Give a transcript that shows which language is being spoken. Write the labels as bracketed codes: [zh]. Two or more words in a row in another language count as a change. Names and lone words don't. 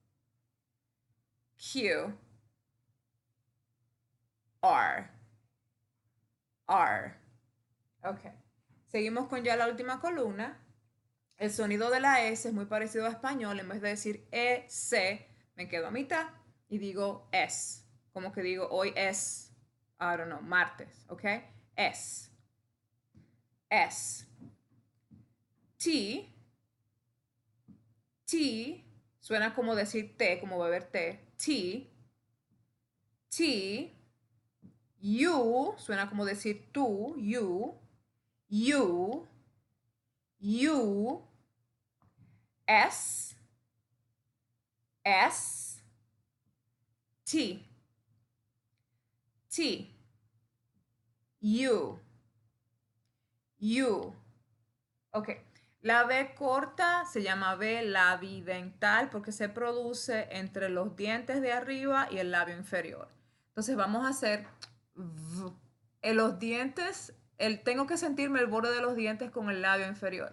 [es] Q. R. R. Ok. Seguimos con ya la última columna. El sonido de la S es muy parecido a español. En vez de decir E-C, me quedo a mitad y digo S. Como que digo, hoy es, [en] I don't know, [es] martes, ¿ok? S. S. T. T. Suena como decir té, como beber té. T. T. U. Suena como decir tú. U. U. U. S. S. T. T. U. U. Ok. La B corta se llama B labidental porque se produce entre los dientes de arriba y el labio inferior. Entonces vamos a hacer v. En los dientes, tengo que sentirme el borde de los dientes con el labio inferior.